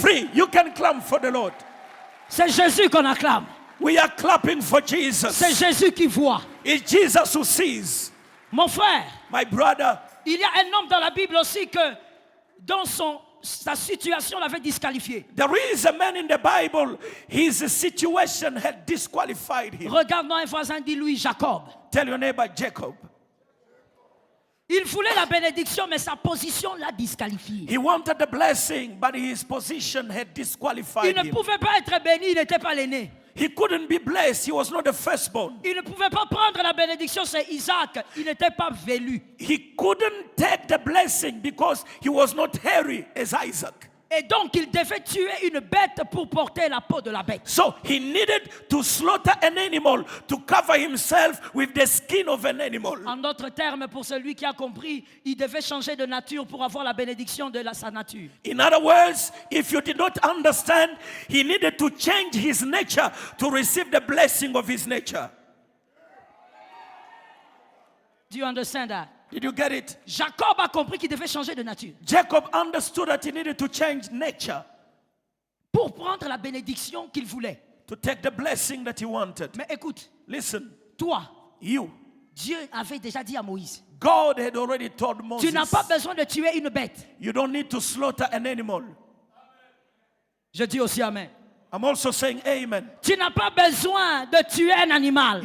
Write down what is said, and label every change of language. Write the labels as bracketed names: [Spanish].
[English] free. You can clap for the Lord. [French] C'est Jésus qu'on acclame. [English] We are clapping for [French] C'est [English] Jesus. [French] Jésus qui voit. [English] It's Jesus who sees. [French] Mon frère, [English] My brother, [French] il y a un homme dans la Bible aussi que dans sa situation l'avait disqualifié. [English] there is a man in the Bible, his situation had disqualified him. [French] Regarde-moi un voisin, dis-lui Jacob. [English] Tell your neighbor Jacob. [French] Il voulait la bénédiction, mais sa position l'a disqualifié. [English] He wanted the blessing, but his position had [French] Il [English] disqualified [French] ne [English] him. [French] pouvait pas être béni, il n'était pas l'aîné. [English] He couldn't be blessed. He was not the firstborn. [French] Il ne pouvait pas prendre la bénédiction, c'est Isaac. Il n'était pas velu. [English] He couldn't take the blessing because he was not hairy as Isaac. [French] Et donc, il devait tuer une bête pour porter la peau de la bête. [English] So he needed to slaughter an animal to cover himself with the skin of an animal. [French] En d'autres termes, pour celui qui a compris, il devait changer de nature pour avoir la bénédiction de sa nature. [English] In other words, if you did not understand, he needed to change his nature to receive the blessing of his nature. Do you understand that? Did you get it? [French] Jacob a compris qu'il devait changer de nature [English] Jacob understood that he needed to change nature [French] pour prendre la bénédiction qu'il voulait. [English] to take the blessing that he wanted. [French] Mais écoute, [English] Listen, [French] toi, [English] you, [French] Dieu avait déjà dit à Moïse, [English] God had already told [French] tu n'as [English] Moses, [French] pas besoin de tuer une bête. [English] you don't need to slaughter an animal. [French] Je dis aussi Amen. [English] I'm also saying amen. [French] Tu n'as pas besoin de tuer un animal.